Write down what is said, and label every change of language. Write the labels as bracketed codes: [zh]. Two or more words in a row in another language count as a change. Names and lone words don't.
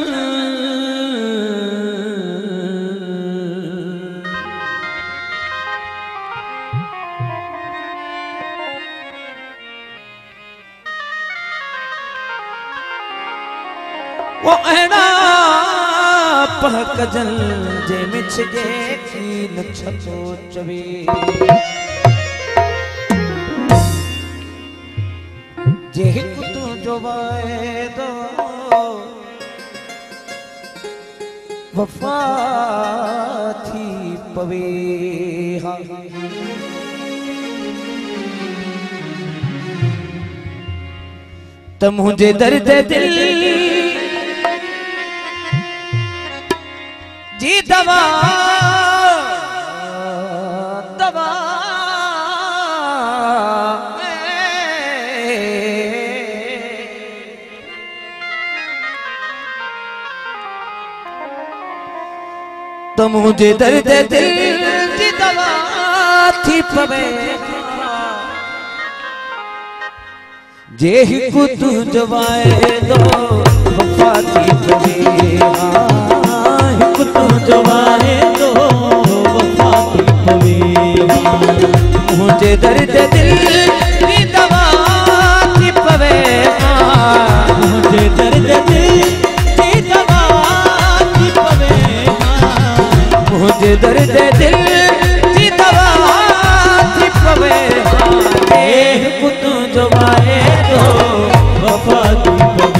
[sd] वो अहड़ा कजन जे मिछ जे की न छतो चवे। जे हिकु तू जो वायदो वफा थी पवे। त [hi] मुझे दर्द दिल [sd] जी दवा दवा [hi] तो मुझे दर्द दिल की दवा [sd] थी पवे। जे हिकु तू जवाए दो वफा थी पवे। हिकु तू जवाए दो वफा थी पवे। [hi] मुझे दर्द दिल की दवा [sd] थी पवे। [hi] मुझे दर्द दिल की दवा [sd] थी पवे। [hi] मुझे दर्द दिल की दवा [sd] थी पवे। हिकु तू जवाए दो वफा थी पवे।